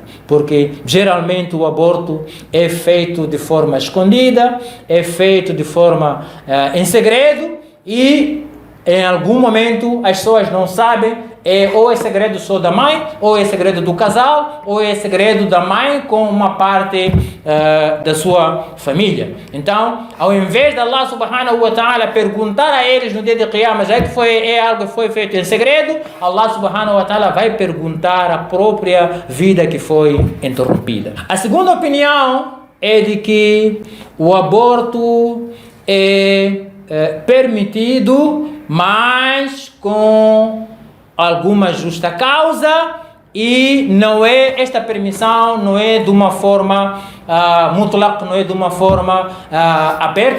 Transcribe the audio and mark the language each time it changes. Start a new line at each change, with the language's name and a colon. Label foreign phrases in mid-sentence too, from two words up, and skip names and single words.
Portuguese: Porque geralmente o aborto é feito de forma escondida, é feito de forma em segredo, e em algum momento as pessoas não sabem, ou é segredo só da mãe, ou é segredo do casal, ou é segredo da mãe com uma parte da sua família. Então, ao invés de
Arabic: الله سبحانه وتعالى
Portuguese: perguntar a eles no dia de Qiyamah, já que é algo que foi feito em segredo,
Arabic: الله سبحانه وتعالى
Portuguese: vai perguntar a própria vida que foi interrompida. A segunda opinião é de que o aborto é permitido, mas com alguma justa causa, e esta permissão não é de uma forma mutlaq, não é de uma forma aberta.